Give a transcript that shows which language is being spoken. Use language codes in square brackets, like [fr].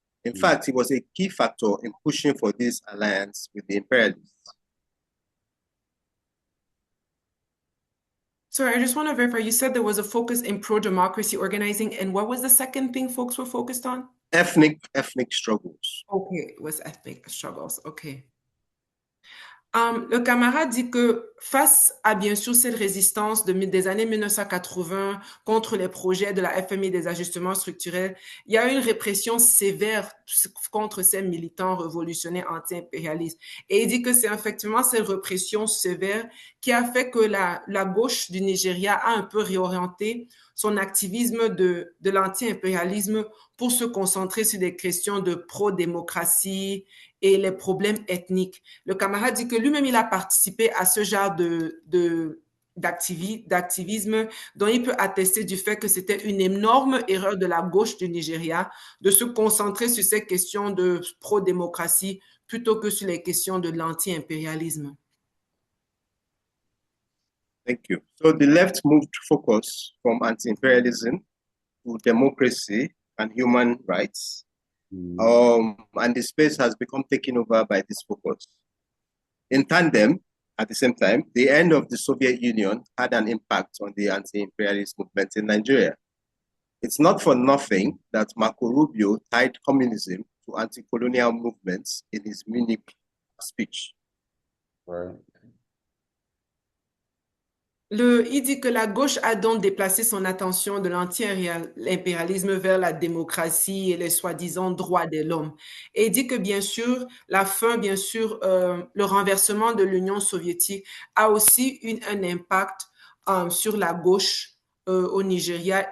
[en] In fact, he was a key factor in pushing for this alliance with the imperialists. Sorry, I just want to verify, you said there was a focus in pro-democracy organizing, and what was the second thing folks were focused on? Ethnic struggles. Okay, it was ethnic struggles, okay. [fr] Le camarade dit que face à bien sûr cette résistance des années 1980 contre les projets de la FMI des ajustements structurels, il y a eu une répression sévère contre ces militants révolutionnaires anti-impérialistes. Et il dit que c'est effectivement cette répression sévère qui a fait que la gauche du Nigeria a un peu réorienté son activisme de l'anti-impérialisme pour se concentrer sur des questions de pro-démocratie et les problèmes ethniques. Le camarade dit que lui-même, il a participé à ce genre d'activisme dont il peut attester du fait que c'était une énorme erreur de la gauche du Nigeria de se concentrer sur ces questions de pro-démocratie plutôt que sur les questions de l'anti-impérialisme. [en] Thank you. So the left moved focus from anti-imperialism to democracy and human rights. And the space has become taken over by this focus. In tandem, at the same time, the end of the Soviet Union had an impact on the anti-imperialist movement in Nigeria. It's not for nothing that Marco Rubio tied communism to anti-colonial movements in his Munich speech. Right. [fr] Il dit que la gauche a donc déplacé son attention de l'anti-impérialisme vers la démocratie et les soi-disant droits de l'homme. Et il dit que bien sûr, le renversement de l'Union soviétique a aussi un impact sur la gauche au Nigeria.